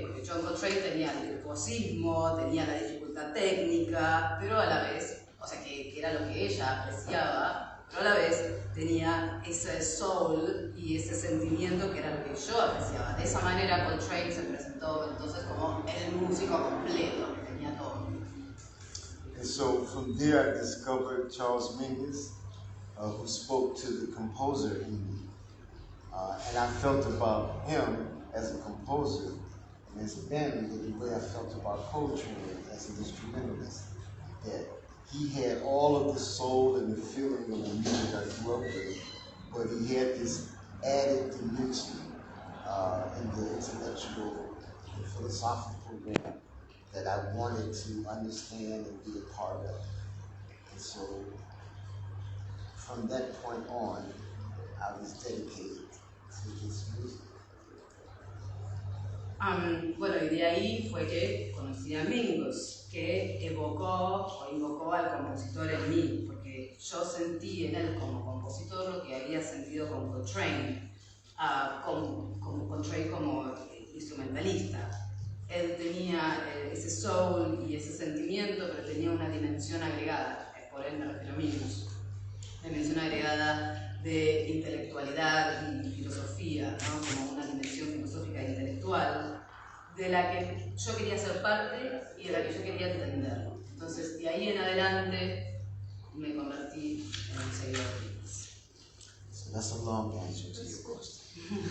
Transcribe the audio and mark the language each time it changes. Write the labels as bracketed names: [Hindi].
[Spanish] Porque John Coltrane tenía el virtuosismo, tenía la dificultad técnica, pero a la vez, o sea, que era lo que ella apreciaba, pero a la vez tenía ese soul y ese sentimiento que era lo que yo apreciaba. De esa manera Coltrane se presentó entonces como el músico completo, que tenía todo. [English] And so from there I discovered Charles Mingus, who spoke to the composer in me. And I felt about him as a composer and as a band leader the way I felt about Coltrane as an instrumentalist. That he had all of the soul and the feeling of the music I grew up with, but he had this added dimension in the intellectual and philosophical realm that I wanted to understand and be a part of. And so from that point on, I was dedicated to this music. [Spanish] Bueno, y de ahí fue que conocí a Mingus, que evocó o invocó al compositor en mí, porque yo sentí en él como compositor lo que había sentido con Coltrane, con Coltrane como instrumentalista. Él tenía ese soul y ese sentimiento, pero tenía una dimensión agregada, por él me refiero a Mingus, dimensión agregada de intelectualidad y filosofía, ¿no? Como una dimensión filosófica e intelectual de la que yo quería ser parte y de la que yo quería entender. Entonces, de ahí en adelante me convertí en un seguidor de Mingus. [English] So that's a long answer to your question.